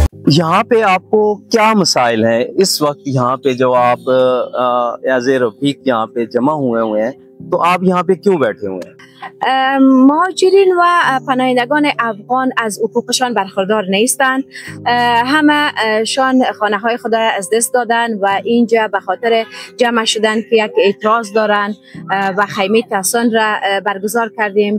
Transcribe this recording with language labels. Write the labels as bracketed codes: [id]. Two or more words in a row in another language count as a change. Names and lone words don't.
[ur] یہاں پہ آپ کو کیا مسائل ہیں اس وقت؟ یہاں پہ جو آپ [en] as a [ur] رفیق یہاں پہ جمع ہوئے ہیں، تو آپ یہاں پہ کیوں بیٹھے ہوئے ہیں? [fa] مهاجرین و پناهندگان افغان از حقوقشان برخوردار نیستند. همه شان خانه های خود از دست دادن و اینجا به خاطر جمع شدن که یک اعتراض دارن و خیمه تحسن را برگزار کردیم.